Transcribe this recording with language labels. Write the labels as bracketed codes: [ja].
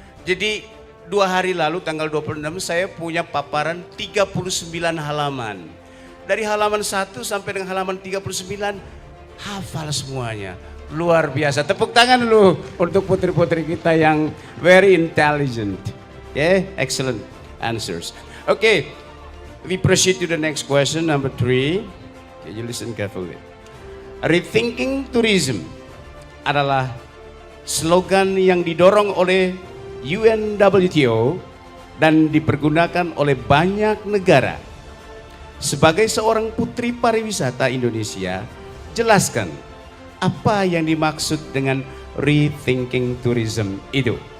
[id] Jadi 2 hari lalu tanggal 26 saya punya paparan 39 halaman. Dari halaman 1 sampai dengan halaman 39 hafal semuanya. Luar biasa. Tepuk tangan dulu untuk putri-putri kita yang [en] very intelligent. Okay, excellent answers. Okay, we proceed to the next question, number 3. Okay, you listen carefully. [id] Rethinking tourism adalah slogan yang didorong oleh UNWTO dan dipergunakan oleh banyak negara. Sebagai seorang putri pariwisata Indonesia, jelaskan apa yang dimaksud dengan rethinking tourism itu.